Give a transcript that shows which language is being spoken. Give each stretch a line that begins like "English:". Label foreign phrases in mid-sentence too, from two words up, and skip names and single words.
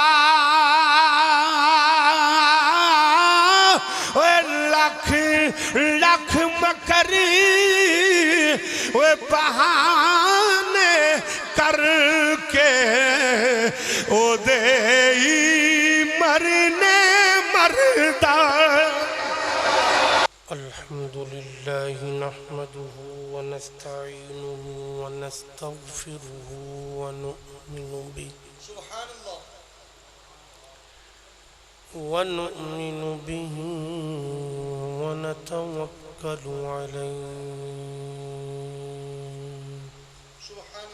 Punjabi: لکھ لکھ مکری بہانے کر کے او دے مرنے مردہ
Arabic: الحمدللہ نحمدہ ونستعینہ ونستغفرہ ونؤمن به ونتوکل علیہ